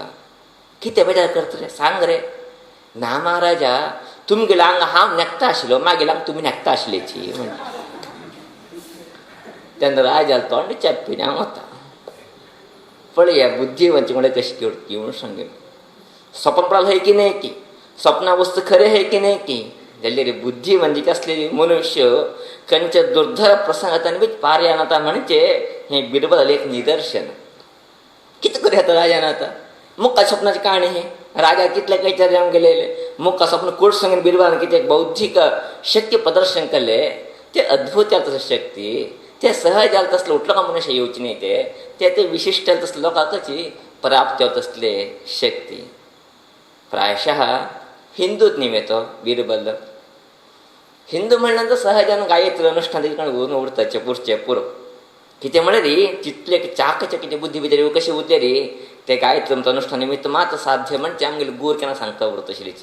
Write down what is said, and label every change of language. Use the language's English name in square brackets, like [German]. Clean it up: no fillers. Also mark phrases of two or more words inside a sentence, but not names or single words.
[Konkani] कितें बेजार करता रे सांग रे? ना महाराजा, तुमगेल्या हांगा हांव नेकता आशिल्लो, मागेल्या हांगा तुमी नेकता आशिल्लेची म्हण. तेन्ना राजा तोंड चेप्पीन हांव वता. पळया बुद्धीवंती म्हणल्यार कशी करची म्हूण सांगलें. सपन पडलें है की नाही की, सपना वस्तू खरें है की नाही की, जाल्यार बुद्धीवंतीक असलेली मनुष्य खंयच्या दुर्धर प्रसंगांतल्यान बी पार येनाता म्हणजे हें बिरबल एक निदर्शन. कितें करूं येता राजान आतां? मुखार सपनाची काणी हे राजा कितले कैचार जावन गेलेले. मुखार सपन कोट सांगून बिरबलान कितें बौद्धीक शक्य प्रदर्शन केलें. ते अद्भुत जालें तसले शक्ती, ते सहज जालें तसले उठलो का मनुष्य येवचे न्ही. ते विशिश्ट जालें तसले लोकांकची प्राप्त जावं तसले शक्ती. प्रायशः हिंदूच न्ही तो बिरबल. हिंदू म्हणल्यार सहजान गायत्री अनुष्ठान तेजे कडेन उरून उरताचे पुरचे पुरो. कितें म्हळ्यार रे तितले चाकचक्य बुद्धी भितर कशें उरले रे ते गायत्री अनुष्ठान निमित्त मात साध्य म्हणजे आमगेले गुर केन्ना सांगता उरता तशेंच.